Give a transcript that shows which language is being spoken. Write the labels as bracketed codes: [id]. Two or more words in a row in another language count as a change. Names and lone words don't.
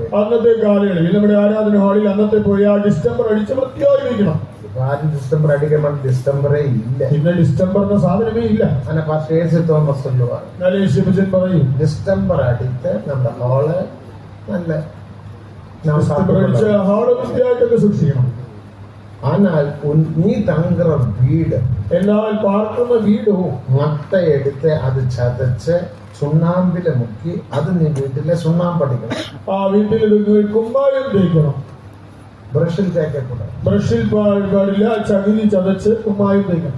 [ml] അന്നത്തെ കാലങ്ങളിൽ നമ്മുടെ ആരാധന ഹാളിൽ അന്നത്തെ പോയി ആ ഡിസ്റ്റംബർ അടിച്ച് വൃത്തിയായി വയ്ക്കണം. ആരും ഡിസ്റ്റംബർ അടിക്കുമ്പോൾ ഡിസ്റ്റംബറേ ഇല്ല. പിന്നെ ഡിസ്റ്റംബർ എന്ന സാധനമേ ഇല്ല. അങ്ങനെ യേശു തോമസ് പറയും ഡിസ്റ്റംബർ അടിച്ച് നമ്മുടെ ഹാള് നല്ല ഹാള് വൃത്തിയായിട്ടൊക്കെ സൂക്ഷിക്കണം. [ta] ஆனால் நீ தங்குற வீடு [ml] എന്നാൽ പാർക്കുന്ന വീടും മട്ടയെടുത്ത് അത് ചതച്ച് ചുണ്ണാമ്പില് മുക്കി അത് നീ വീട്ടിലെ ചുണ്ണാമ്പടിക്കണം. ആ വീട്ടിൽ കുമ്മായം തേക്കണം. ബ്രഷിൽ തേക്കക്കൂടാ. ബ്രഷിൽ പാടില്ല. ചകിരി ചതച്ച് കുമ്മായം തേക്കണം.